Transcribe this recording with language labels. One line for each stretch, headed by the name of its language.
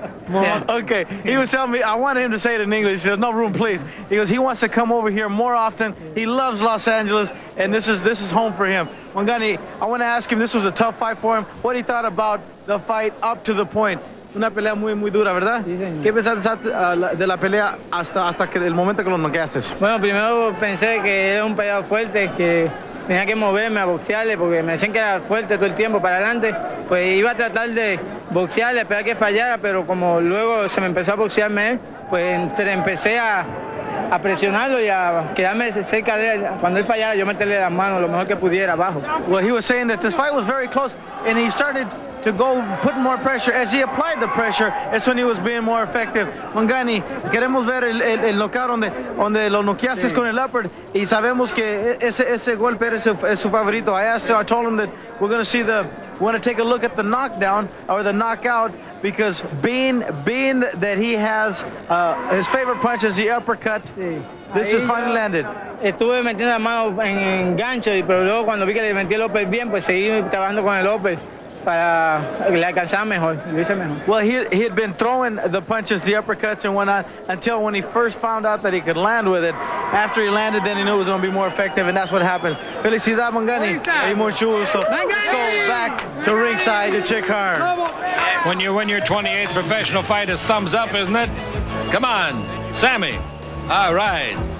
English: More. Okay. He was telling me, I wanted him to say it in English. He says, no room, please. He goes, he wants to come over here more often. He loves Los Angeles, and this is home for him. Mangani, I want to ask him, this was a tough fight for him. What he thought about the fight up to the point.
Spanish: Una pelea muy dura, ¿verdad? Sí, señor. ¿Qué pensaste de la pelea hasta que el momento que lo noqueaste? Bueno, primero pensé que era un peleador fuerte, que tenía que moverme a boxearle, porque me decían que era fuerte todo el tiempo para adelante. Pues iba a tratar de boxearle, esperar que fallara, pero como luego se me empezó a boxearme él, pues empecé a presionarlo y a quedarme cerca de él. Cuando él fallara, yo meterle las manos lo mejor que pudiera abajo.
English: Well, he was saying that this fight was very close, and he started to go put more pressure. As he applied the pressure, that's when he was being more effective.
Spanish: Mangani, queremos ver el knockout donde lo noqueaste con el upper, y sabemos que ese golpe es su favorito.
English: I told him that we're going to take a look at the knockdown or the knockout, because being that he has his favorite punch is the uppercut.
Spanish: Sí.
English: This is finally landed.
Spanish: Estuve metiendo las manos en gancho, pero luego cuando vi que le metí el upper bien, pues seguí trabajando con el upper para le alcanzara mejor, lo hice mejor.
English: Well, he had been throwing the punches, the uppercuts and whatnot, until when he first found out that he could land with it. After he landed, then he knew it was going to be more effective, and that's what happened. Felicidad, Mangani. Hay mucho gusto. Let's go back to ringside to Chick Hearn. When you win your 28th professional fight, it's thumbs up, isn't it? Come on, Sammy. All right.